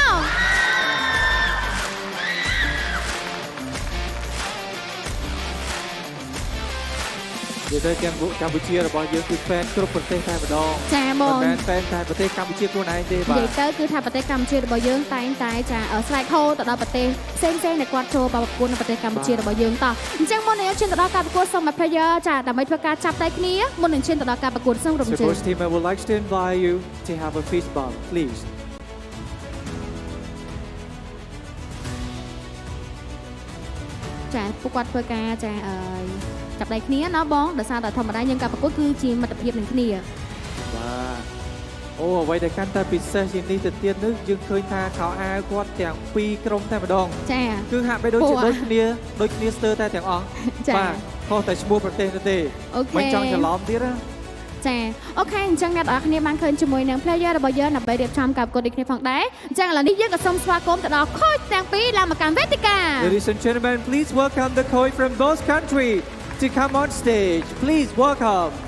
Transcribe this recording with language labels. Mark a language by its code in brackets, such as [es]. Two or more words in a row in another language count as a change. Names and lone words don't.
[km] និយាយទៅកម្ពុជារបស់យើងគឺ fan គ្រប់ប្រទេសតែម្ដង ចាហ្មង មិនមែន fan តែប្រទេសកម្ពុជាខ្លួនឯងទេបាទ និយាយទៅគឺថាប្រទេសកម្ពុជារបស់យើងតែងតែចាស្រែកហូទៅដល់ប្រទេសផ្សេងៗដែលគាត់ចូលមកប្រកួតនៅប្រទេសកម្ពុជារបស់យើងតោះអញ្ចឹងមុននឹងយើងឈានទៅដល់ការប្រកួតសូមឲ្យ player ចាដើម្បីធ្វើការចាប់ដៃគ្នាមុននឹងឈានទៅដល់ការប្រកួតសូមរំជើង [en] Support team I would like to invite you to have a fist bump please [km] ចាពួកគាត់ធ្វើការចាចាប់ដៃគ្នាណាបងដោយសារតែធម្មតាយើងការប្រកួតគឺជាមិត្តភាពនឹងគ្នា បាទអូអ្វីដែលកាន់តែពិសេសជាងនេះទៅទៀតនោះយើងឃើញថាខោអាវគាត់ទាំងពីរក្រុមតែម្ដង ចា គឺហាក់បីដូចជាដូចគ្នាស្ទើរតែទាំងអស់ ចា បាទខុសតែឈ្មោះប្រទេសនោះទេ អូខេ មិនចង់ច្រឡំទៀតណា ចាអូខេអញ្ចឹងអ្នកនរគ្នាបានឃើញជាមួយនឹង player របស់យើងដើម្បីរៀបចំការប្រកួតដូចគ្នាផងដែរអញ្ចឹងឥឡូវនេះយើងក៏សូមស្វាគមន៍ទៅដល់ coach ទាំងពីរឡើងមកកាន់វេទិកា [en] Ladies and gentlemen, please welcome the coach from both countries to come on stage. Please welcome.